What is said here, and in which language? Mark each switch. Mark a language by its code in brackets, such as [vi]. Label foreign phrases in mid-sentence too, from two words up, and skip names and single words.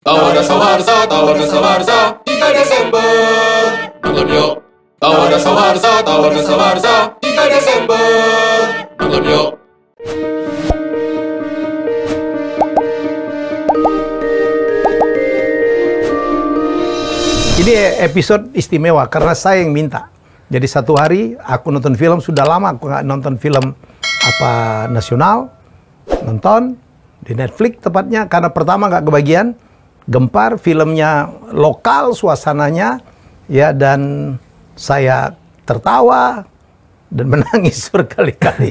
[id] Tawarasa Warsa, Tawarasa Warsa, 3 Desember. Nonton yuk. Tawarasa Warsa, Tawarasa Warsa, 3 Desember. Nonton yuk. Ini episode istimewa karena saya yang minta. Jadi satu hari aku nonton film, sudah lama aku nggak nonton film nasional, nonton di Netflix tepatnya, karena pertama nggak kebagian, gempar, filmnya lokal, suasananya, ya, dan saya tertawa dan menangis berkali-kali.